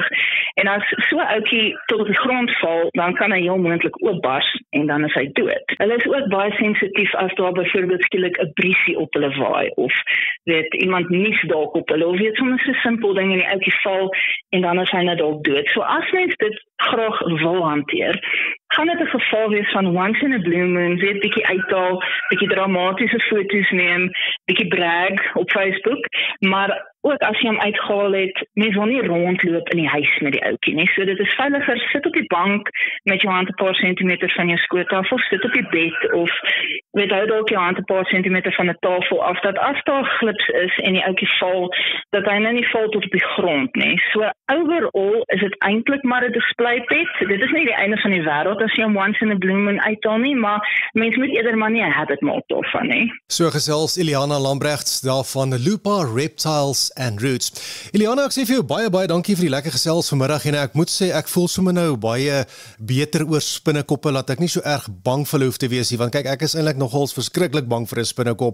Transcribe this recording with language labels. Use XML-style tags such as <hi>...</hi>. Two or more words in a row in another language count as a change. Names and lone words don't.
<af>En as so 'n ouetjie tot op die grond val, dan kan hy heel moontlik oopbars en dan is hy dood. Hulle is ook baie sensitief as daar byvoorbeeld skielik 'n briesie op hulle waai of weet iemand nies dalk op hulle of weet soms so simpel ding en die ouetjie val en dan is hy net dalk dood. So as mens dit graag wil hanteer, gaan dit 'n geval wees van</af> <en>once in a blue moon,</en> <af>weet bietjie uithaal, bietjie dramatiese foto's neem, bietjie brag op Facebook, maar ook as jy hom uitgehaal het, mens wil nie rondloop in die huis met die ouetjie nie. So dit is veiliger, sit op die bank met jou hand 'n paar sentimeter van jou skoot af of sit op die bed of weet hou dalk jou hand 'n paar sentimeter van 'n tafel af, dat as daar glips is en die ouetjie val, dat hy nou nie val tot op die grond nie. So overall is dit eintlik maar 'n</af> <en>display pet.</en> <af>Dit is nie die einde van die wêreld as jy hom</af> <en>once in a blue moon</en> <af>uithaal nie, maar mens moet eerder maar nie 'n habit maak daarvan nie. So gesels Eliana Lambregts daarvan Lupa Reptiles and Roots. Eliana, ek sê vir jou baie dankie vir die lekker gesels vanmiddag en ek moet sê ek voel sommer nou baie beter oor spinnekoppe, laat ek nie so erg bang vir hulle hoef te wees nie, want kyk ek is eintlik nogals verskriklik bang vir 'n spinnekop.</af>